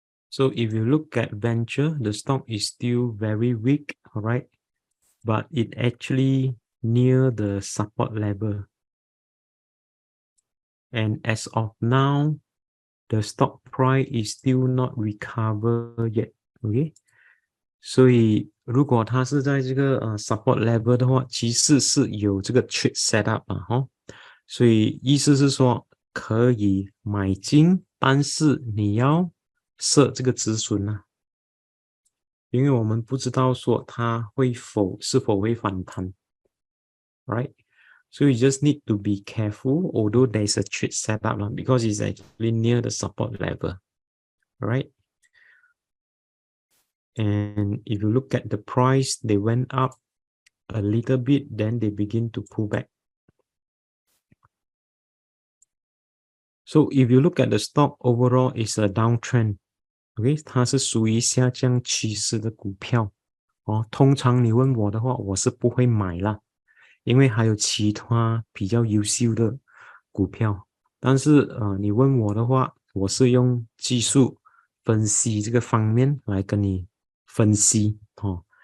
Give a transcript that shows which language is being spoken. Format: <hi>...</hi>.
<en>So if you look at venture, the stock is still very weak, alright, but it actually near the support level. And as of now, the stock price is still not recover yet.</en> <zh>Okay, 所以如果它是在这个support level 的话，其实是有这个 trade setup 所以意思是说可以买进，但是你要设这个止损因为我们不知道说它是否会反弹 ，right?</zh> <en>So you just need to be careful, although there's a trade setup because it's actually near the support level, right? And if you look at the price, they went up a little bit, then they begin to pull back. So if you look at the stock overall, it's a downtrend.</en> <zh>OK， 它是属于下降趋势的股票哦。通常你问我的话，我是不会买啦，因为还有其他比较优秀的股票。但是你问我的话，我是用技术分析这个方面来跟你分析哦。</zh>